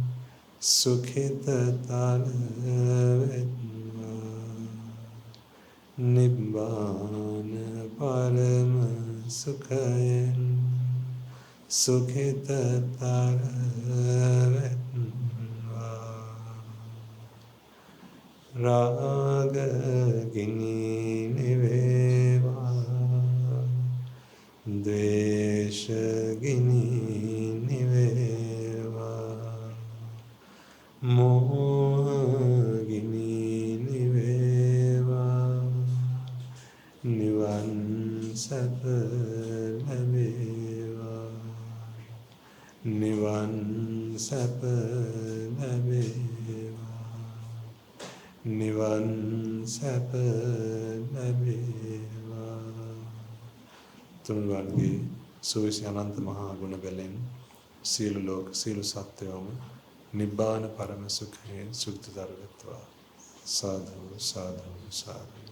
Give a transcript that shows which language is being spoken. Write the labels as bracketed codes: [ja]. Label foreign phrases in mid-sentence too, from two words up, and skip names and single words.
[si] සුඛිතත්ත්ව නිබ්බාන පරම සුඛයෙන් සුඛිතතර වේවා රාගාග්නි නිවේවා ද්වේෂාග්නි නිවේවා මෝහාග්නි නිවේවා නිවන් සැප ලැබේවා නිවන් සැප ලැබේවා නිවන් සැප ලැබේවා තුන්වන්ගේ සුවිසි අනන්ත මහා ගුණ බැලෙන් සියලු ලෝක සියලු සත්වයෝම නිබ්බාන පරම සුඛයෙන් සුඛතර වෙත්වා සාදු සාදු සාදු